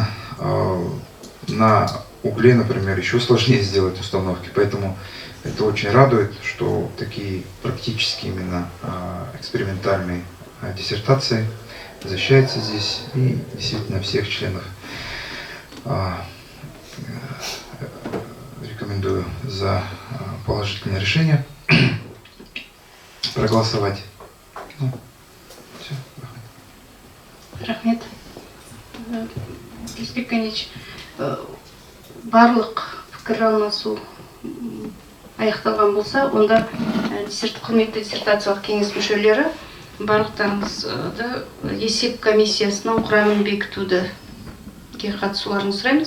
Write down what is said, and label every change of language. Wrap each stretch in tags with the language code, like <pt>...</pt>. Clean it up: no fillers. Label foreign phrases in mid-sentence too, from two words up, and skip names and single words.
<ru>На угле, например, еще сложнее сделать установки, поэтому это очень радует, что такие практические именно экспериментальные диссертации защищаются здесь, и действительно всех членов рекомендую за положительное решение проголосовать. Ну, все.</ru> <kk>Рахмет. Леспек Канич, барлық пікір алмасу аяқталған болса, онда құрметті диссертациялық кеңес мүшелері барлықтарыңызды есеп комиссиясының құрамын бекітуді қатысуларыңызды сұраймыз.</kk>